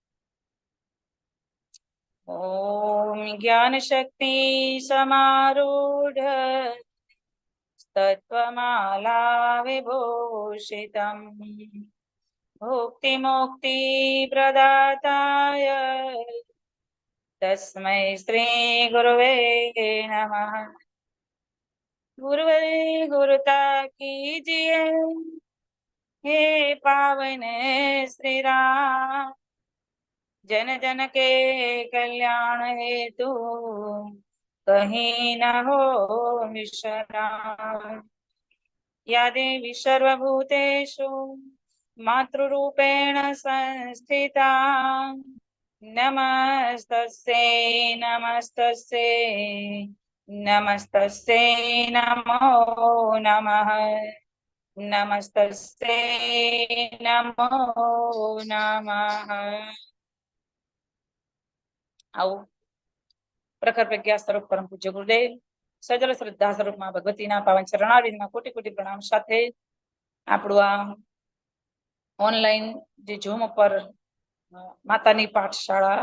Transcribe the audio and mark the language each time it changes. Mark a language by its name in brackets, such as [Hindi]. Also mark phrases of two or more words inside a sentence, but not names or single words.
[Sanskrit] ઓમ જ્ઞાન શક્તિ સમારૂઢ તત્વમાલા વિભૂષિતમ ભુક્તિ મુક્તિ પ્રદાતાય તસ્મૈ શ્રી ગુરવે નમઃ. [Hindi] ગુરુવે ગુરુતા कीजिए हे पावन श्री राम. जन जन के कल्याण हेतु कहीं न हो विश्राम. [Sanskrit] या देवी सर्वभूतेषु मातृरूपेण संस्थिता नमस्तस्यै नमस्तस्यै नमस्तस्यै नमो नमः. नमस्तस्यै नमो नमः. [Gujarati] આવો પ્રખર પ્રજ્ઞા સ્વરૂપ પરમ પૂજ્ય ગુરુદેવ, સજલ શ્રદ્ધા સ્વરૂપમાં ભગવતીના પાવન ચરણારવિંદમાં કોટી કોટી પ્રણામ સાથે આપણું આ ઓનલાઈન જે ઝૂમ ઉપર માતાની પાઠશાળા